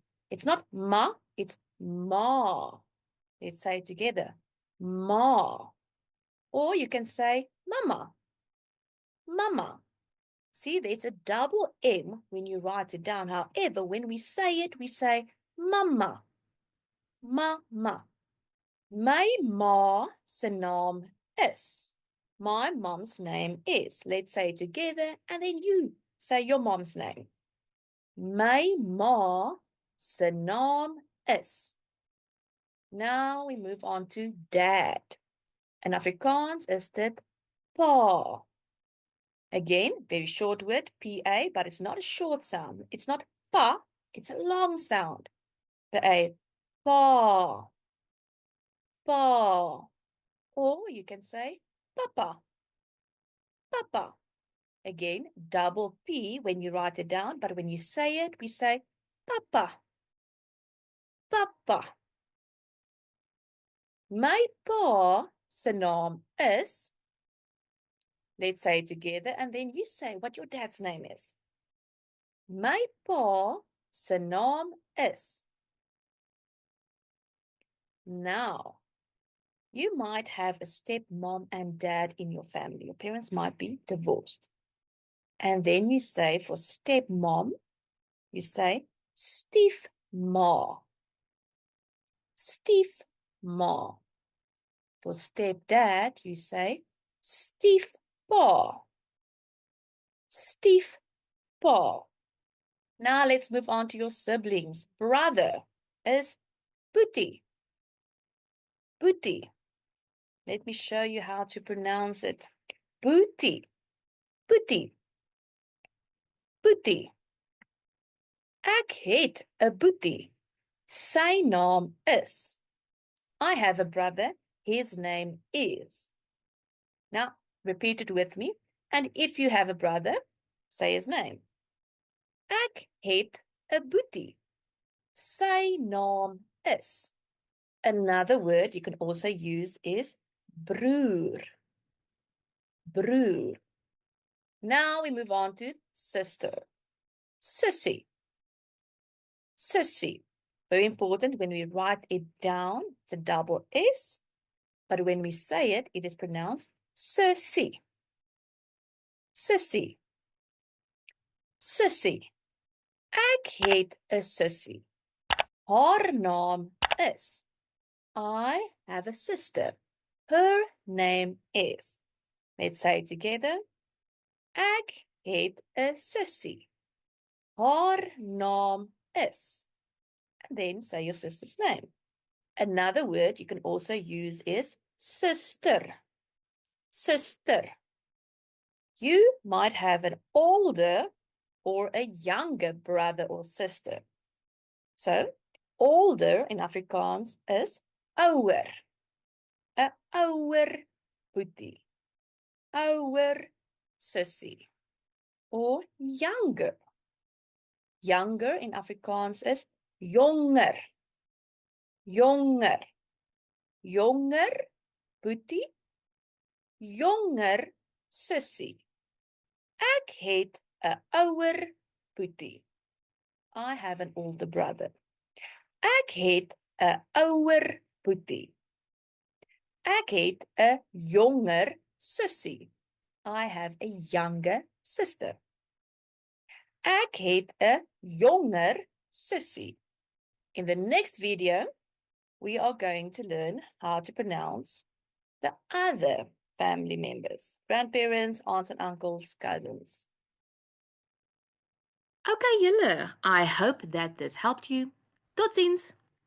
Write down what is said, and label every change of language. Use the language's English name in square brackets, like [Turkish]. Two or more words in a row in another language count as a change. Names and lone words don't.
[English] It's not ma, it's ma. Let's say it together. Ma. Or you can say mama. Mama. See, there's a double M when you write it down. However, when we say it, we say mama. Mama. [Afrikaans] My ma se naam is. [English] My mom's name is. Let's say it together, and then you say your mom's name. [Afrikaans] My ma se naam is. [English] Now we move on to dad. [Afrikaans] In Afrikaans is dit pa. [English] Again, very short word, P-A, but it's not a short sound. It's not pa, it's a long sound. The A, pa, pa. Or you can say papa, papa. Again, double P when you write it down, but when you say it, we say papa, papa. [Afrikaans] My pa se naam is. [English] Let's say it together, and then you say what your dad's name is. [Afrikaans] My pa se naam is. [English] Now, you might have a stepmom and dad in your family. Your parents might be divorced. And then you say for stepmom, you say stiefma. Stiefma. For stepdad, you say stiefpa. Stiefpa. Now let's move on to your siblings. Brother is boetie. Boetie. Let me show you how to pronounce it. Boetie. Boetie. Boetie. [Afrikaans] Ek het 'n boetie. Sy naam is. [English] I have a brother. His name is. Now, repeat it with me. And if you have a brother, say his name. [Afrikaans] Ek het 'n boetie. Sy naam is. [English] Another word you can also use is broer. Broer. Now we move on to sister. Sussie. Sussie. Very important when we write it down, it's a double S. But when we say it, it is pronounced sussie. Sussie. Sussie. [Afrikaans] Ek het 'n sussie. Haar naam is. [English] I have a sister. Her name is. Let's say it together. [Afrikaans] Ek het 'n sussie. Haar naam is. [English] And then say your sister's name. Another word you can also use is sister. Sister. You might have an older or a younger brother or sister. So, older in Afrikaans is ouer. [Afrikaans] 'n ouer boetie. Ouer sussie. [English] Or younger. Younger in Afrikaans is jonger. [Afrikaans] Jonger. Jonger boetie. Jonger sussie. Ek het 'n ouer boetie. [English] I have an older brother. [Afrikaans] Ek het 'n ouer boetie. Ek het 'n jonger sussie. [English] I have a younger sister. [Afrikaans] Ek het 'n jonger sussie. [English] In the next video, we are going to learn how to pronounce the other family members, grandparents, aunts and uncles, cousins. Okay, julle, I hope that this helped you. [Afrikaans] Tot ziens!